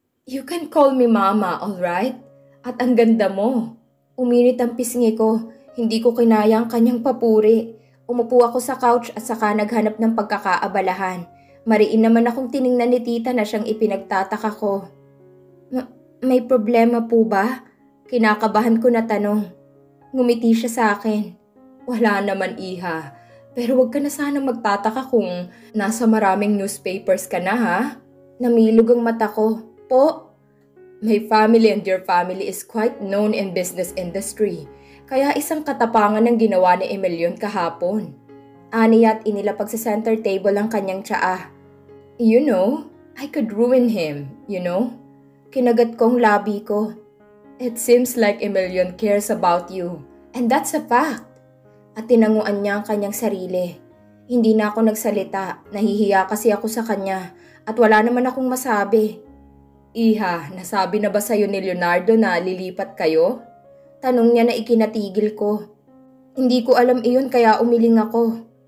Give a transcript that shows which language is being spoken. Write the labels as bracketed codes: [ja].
[en] You can call me Mama, alright? [tl] At ang ganda mo. Uminit ang pisngi ko, hindi ko kinaya ang kanyang papuri. Umupo ako sa couch at saka naghanap ng pagkakaabalahan. Mariin naman akong tiningnan ni Tita na siyang ipinagtataka ko. May problema po ba? Kinakabahan ko na tanong. Ngumiti siya sa akin. Wala naman, Iha. Pero wag ka na sana magtataka kung nasa maraming newspapers ka na, ha? Namilog ang mata ko. Po? [en] My family and your family is quite known in business industry. [tl] Kaya isang katapangan ang ginawa ni Emilyon kahapon. Aniya at inilapag sa center table ang kanyang tsaa. [en] You know, I could ruin him, you know? [tl] Kinagat kong labi ko. [en] It seems like Emilyon cares about you. And that's a fact. [tl] At tinanguan niya ang kanyang sarili. Hindi na ako nagsalita. Nahihiya kasi ako sa kanya. At wala naman akong masabi. Iha, nasabi na ba sa'yo ni Leonardo na lilipat kayo? Tanong niya na ikinatigil ko. Hindi ko alam iyon kaya umiling ako.